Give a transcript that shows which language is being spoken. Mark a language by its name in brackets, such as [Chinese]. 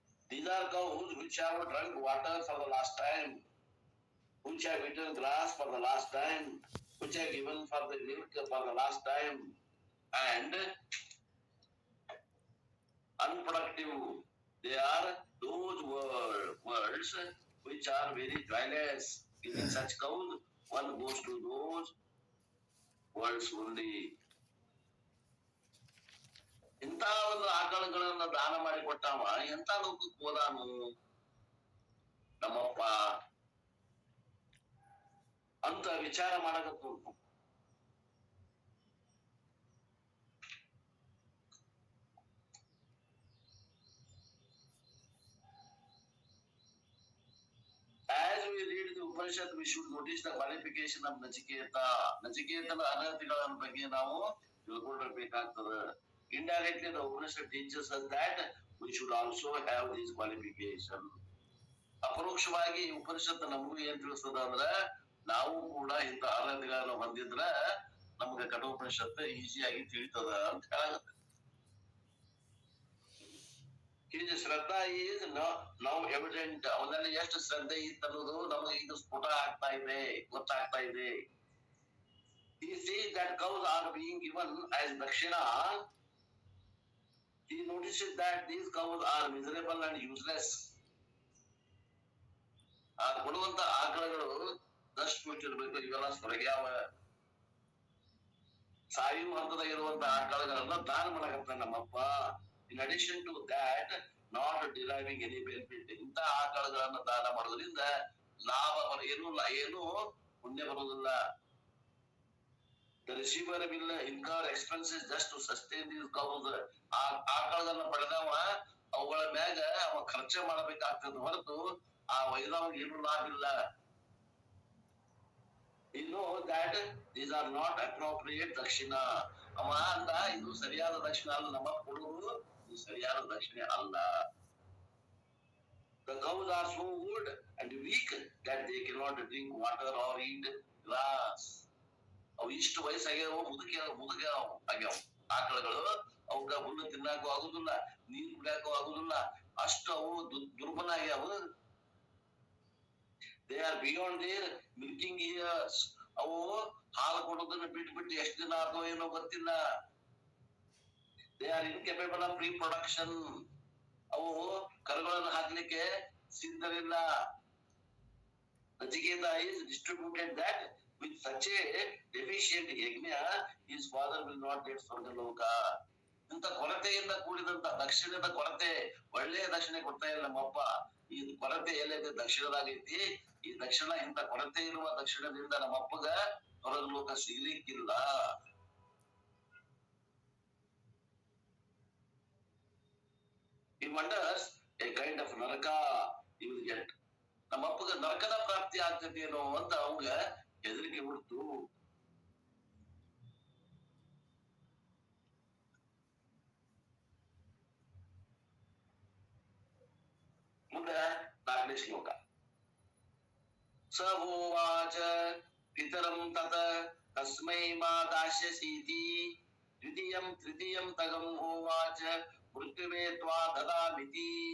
[English] These are cows which have drunk water for the last time, which have eaten grass for the last time, which have given for the milk for the last time, and unproductive. They are those words which are very joyless. Giving such cows, one goes to those words only. [Kannada] ಇಂಥ ಒಂದು ಆಕಳಗಳನ್ನ ದಾನ ಮಾಡಿ ಕೊಟ್ಟಾವ, ಎಂತ ಲೋಕಕ್ಕೆ ಹೋದಾನು ನಮ್ಮಪ್ಪ ಅಂತ ವಿಚಾರ ಮಾಡಕತ್ತು. [English] As we read the Upanishad, we should notice the qualification of Nachiketa. [Kannada] ನಚಿಕೇತನ ಅರ್ಹತೆಗಳ ಬಗ್ಗೆ ನಾವು ತಿಳ್ಕೊಂಡಿರ್ಬೇಕಾಗ್ತದೆ. [English] Indirectly, the Upanishad teaches us that we should also have these qualifications. [Kannada] ಅಪರೋಕ್ಷವಾಗಿ ಉಪನಿಷತ್ತು ನಮಗೂ ಏನ್ ತಿಳಿಸ್ತದ ಅಂದ್ರ, ನಾವು ಕೂಡ ಇಂಥ ಅರ್ಹತೆಗಳನ್ನು ಹೊಂದಿದ್ರ ನಮ್ಗೆ ಕಠೋಪನಿಷತ್ತು ಈಸಿಯಾಗಿ ತಿಳಿತದ ಅಂತ ಹೇಳಾಗುತ್ತೆ. [English] His ಶ್ರದ್ಧಾ is now evident. [Kannada] ಅವನಲ್ಲಿ ಎಷ್ಟು ಶ್ರದ್ಧೆ ಇತ್ತು ಅನ್ನೋದು ನಮಗೆ ಇದು ಸ್ಫುಟ ಆಗ್ತಾ ಇದೆ, ಗೊತ್ತಾಗ್ತಾ ಇದೆ. [English] He sees that cows are being given as dakshina. He notices that these cows are miserable and useless. [Kannada] ಆ ಕೊಡುವಂತ ಆಕಳಗಳು ದಷ್ಟು ಕೊಟ್ಟಿರ್ಬೇಕು, ಇವೆಲ್ಲ ಸ್ವರ್ಗ್ಯಾವ. ಸಾಯುವ ಹಂತದಾಗ ಇರುವಂತ ಆಕಳಗಳನ್ನ ದಾನ ಮಾಡಕತ್ತ ನಮ್ಮಪ್ಪ. [English] In addition to that, not deriving any benefit. [Kannada] ಇಂಥ ಆಕಳಗಳನ್ನ ದಾನ ಮಾಡೋದ್ರಿಂದ ಲಾಭ ಏನು ಪುಣ್ಯ ಬರುವುದಿಲ್ಲ. [English] The receiver will incur expenses just to sustain these cows. [Kannada] ಆ ಆಕಳಗಳನ್ನ ಪಡೆದವ ಅವುಗಳ ಮ್ಯಾಗ ಅವ ಖರ್ಚ ಮಾಡಬೇಕಾಗ್ತದ ಹೊರತು ಆ ವೈದ್ಯವಾಗ ಏನು ಲಾಭ ಇಲ್ಲ. [English] You know that these are not appropriate dakshina. [Kannada] ಅವ ಅಂತ ಇದು ಸರಿಯಾದ ದಕ್ಷಿಣ ಅಲ್ಲ, ನಮ್ಮ ಕೊಡುವುದು ಇದು ಸರಿಯಾದ ದಕ್ಷಿಣೆ ಅಲ್ಲ. [English] The cows are so old and weak that they cannot drink water or eat grass. [Kannada] ಅವು ಇಷ್ಟು ವಯಸ್ಸಾಗ್ಯಾವ, ಮುದುಕ ಆಗ್ಯಾವ ಆಕಳಗಳು. ಅವಕ್ಕ ಹುಲ್ಲು ತಿನ್ನಾಕು ಆಗುದಿಲ್ಲ, ನೀರು ಕುಡಿಯಾಕು ಆಗುದಿಲ್ಲ, ಅಷ್ಟು ಅವು ದುರ್ಬಲ ಆಗ್ಯಾವ. [English] They are beyond their milking years. [Kannada] ಅವು ಹಾಲು ಕೊಡೋದನ್ನ ಬಿಟ್ಟು ಎಷ್ಟು ದಿನ ಆದೋ ಏನೋ ಗೊತ್ತಿಲ್ಲ. [English] They are incapable of reproduction. [Kannada] ಅವು ಕರುಗಳನ್ನು ಹಾಕ್ಲಿಕ್ಕೆ ಸಿದ್ಧವಿಲ್ಲ. [English] Nachiketa is distributed that with such a deficient yajna, his father will not get Swargaloka. [Kannada] ಇಂತ ಕೊರತೆಯಿಂದ ಕೂಡಿದಂತ ದಕ್ಷಿಣದ ಕೊರತೆ, ಒಳ್ಳೆಯ ದಕ್ಷಿಣೆ ಕೊಡ್ತಾ ಇಲ್ಲ ನಮ್ಮಪ್ಪ. ಈ ಕೊರತೆ ಎಲ್ಲೈತೆ ದಕ್ಷಿಣದಾಗೈತಿ. ಈ ದಕ್ಷಿಣ ಇಂತ ಕೊರತೆ ಇರುವ ದಕ್ಷಿಣದಿಂದ ನಮ್ಮಪ್ಪಗ ಹೊರಗ ಲೋಕ ಸಿಗ್ಲಿಕ್ಕಿಲ್ಲ. [English] He wonders a kind of ನರಕ he will get. [Kannada] ನಮ್ಮಪ್ಪಗ ನರಕದ ಪ್ರಾಪ್ತಿ ಆಗ್ತದೇನೋ ಅಂತ ಅವಂಗ ಹೆದರಿಕೆ ಹುಡ್ತು. ಮುಂದೆ 4ನೇ ಶ್ಲೋಕ. [Sanskrit] ಸ ಹೋವಾಚ ಪಿತರಂ ತತ ತಸ್ಮೈ ಮಾ ದಾಸ್ಯಸೀತಿ ದ್ವಿತೀಯಂ ತೃತೀಯಂ ತಗಂ ಹೋವಾಚ ಮೃತ್ಯುವೇ ತ್ವಾ ದದಾಮಿತಿ.